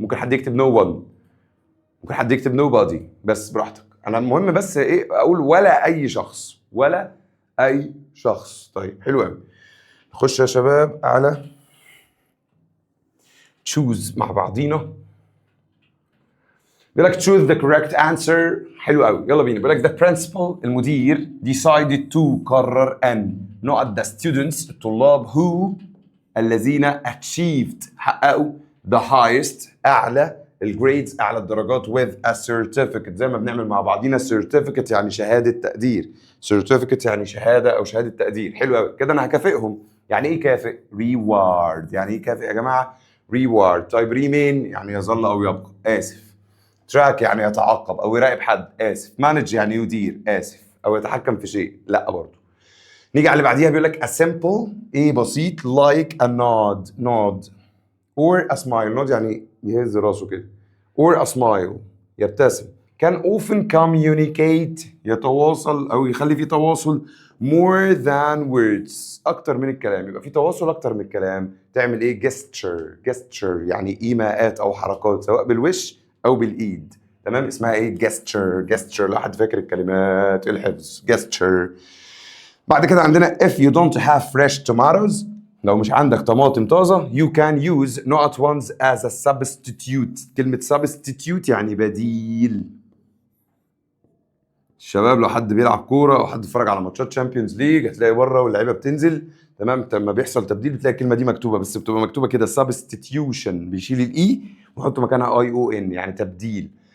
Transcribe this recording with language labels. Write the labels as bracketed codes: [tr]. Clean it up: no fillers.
[ar] ممكن حد يكتب no one، ممكن حد يكتب nobody، بس براحتك. انا المهم بس ايه اقول ولا اي شخص، ولا اي شخص. طيب حلو قوي. نخش يا شباب على choose مع بعضينا. بيقول لك [en] choose the correct answer. [ar] حلو قوي، يلا بينا. [en] بيقول لك the principal المدير decided to [ar] قرر ان نقط [en] the students [ar] الطلاب [en] who [ar] الذين [en] achieved [ar] حققوا [en] the highest [ar] اعلى الجريدز اعلى الدرجات [en] with a certificate. [ar] زي ما بنعمل مع بعضينا certificate يعني شهاده تقدير، certificate يعني شهاده او شهاده تقدير. حلو قوي كده، انا هكافئهم. يعني ايه كافئ؟ reward. يعني ايه كافئ يا جماعه؟ reward. طيب remain يعني يظل او يبقى، اسف. track يعني يتعقب او يراقب حد، اسف. manage يعني يدير، اسف. او يتحكم في شيء، لا برضه. نيجي على اللي بعديها بيقول لك [en] a simple [ar] ايه بسيط [en] like a nod nod or a smile. [ar] nod يعني يهز راسه كده، or a smile يبتسم. [en] can often communicate [ar] يتواصل او يخلي في تواصل [en] more than words [ar] اكتر من الكلام. يبقى في تواصل اكتر من الكلام. تعمل ايه؟ gesture. gesture يعني ايماءات او حركات سواء بالوش او بالايد. تمام، اسمها ايه؟ gesture. gesture لو حد فاكر الكلمات الحفظ gesture. [en] بعد كده عندنا if you don't have fresh tomatoes. [ar] لو مش عندك طماطم طازة [en] you can use not ones as a substitute. [ar] كلمة substitute يعني بديل. الشباب لو حد بيلعب كورة أو حد اتفرج على ماتشات تشامبيونز ليج هتلاقي بره واللعيبة بتنزل، تمام، لما بيحصل تبديل بتلاقي الكلمة دي مكتوبة، بس بتبقى مكتوبة كده substitution، بيشيل الإي ويحط مكانها اي او ان يعني تبديل.